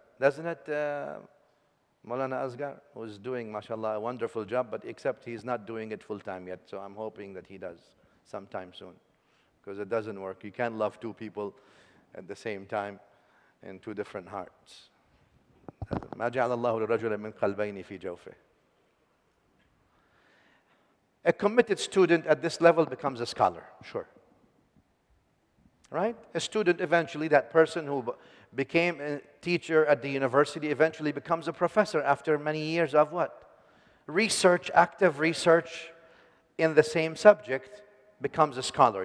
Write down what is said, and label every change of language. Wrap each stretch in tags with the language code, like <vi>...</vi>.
<en>Doesn't it, Maulana Asghar, who's doing, mashallah, a wonderful job, but except he's not doing it full-time yet. So I'm hoping that he does sometime soon. Because it doesn't work. You can't love 2 people at the same time in 2 different hearts.</en> <ar>ما جعل الله لرجل من قلبين في جوفه.</ar> <en>A committed student at this level becomes a scholar, sure. Right? A student eventually, that person who became a teacher at the university eventually becomes a professor after many years of what? Research, active research in the same subject becomes a scholar.</en>